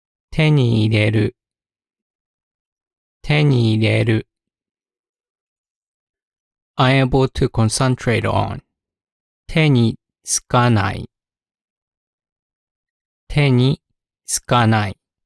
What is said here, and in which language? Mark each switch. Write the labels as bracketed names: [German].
[Japanese] 手に入れる、手に入れる。 [English] unable to concentrate on. [Japanese] 手につかない、手につかない。